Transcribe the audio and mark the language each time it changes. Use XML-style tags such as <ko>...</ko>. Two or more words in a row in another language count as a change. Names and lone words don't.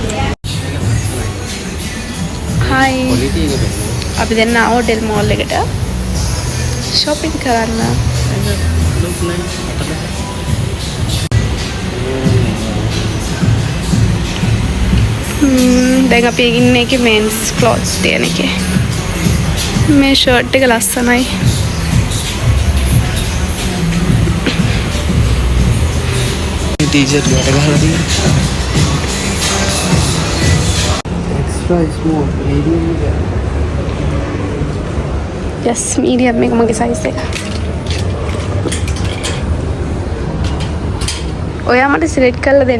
<si>හයි. අපි දැන් ආව හොටෙල් මෝල් එකට shopping කරන්න. දැන් අපි ඉන්නේ එකේ</si> <en>men's clothes</en> <si>තියෙන එකේ. මේ ෂර්ට් එක ලස්සනයි. टी-शर्ट ගැට ගහලා තියෙනවා.</si> <en>extra small medium එක.</en> <si>yes medium මේක මගේ size එක. ඔයා මට select කරලා දෙන්න.</si>